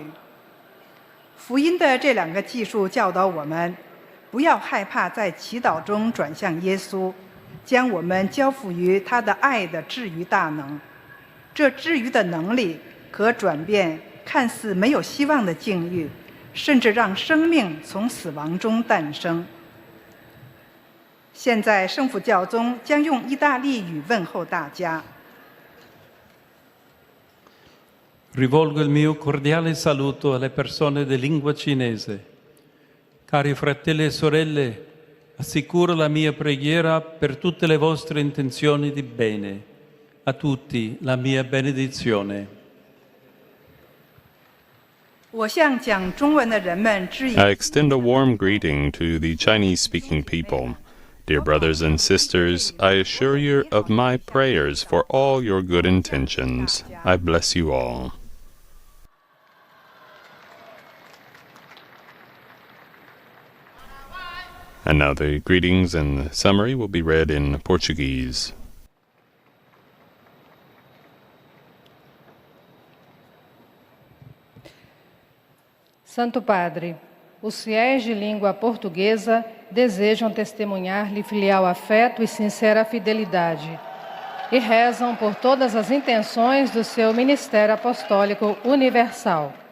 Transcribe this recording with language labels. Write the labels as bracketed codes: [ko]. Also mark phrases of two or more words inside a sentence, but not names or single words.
[zh] 福音的这两个记述教导我们，不要害怕在祈祷中转向耶稣，将我们交付于他的爱的治愈大能。这治愈的能力可转变看似没有希望的境遇，甚至让生命从死亡中诞生。现在圣父教宗将用意大利语问候大家。 [it] Rivolgo il mio cordiale saluto alle persone di lingua cinese. Cari fratelli e sorelle, assicuro la mia preghiera per tutte le vostre intenzioni di bene. A tutti la mia benedizione. [zh] 我向讲中文的人们致以 [en] I extend a warm greeting to the Chinese-speaking people. Dear brothers and sisters, I assure you of my prayers for all your good intentions. I bless you all. And now the greetings and summary will be read in Portuguese. [pt] Santo Padre, os fiéis de língua portuguesa desejam testemunhar-lhe filial afeto e sincera fidelidade e rezam por todas as intenções do seu ministério apostólico universal.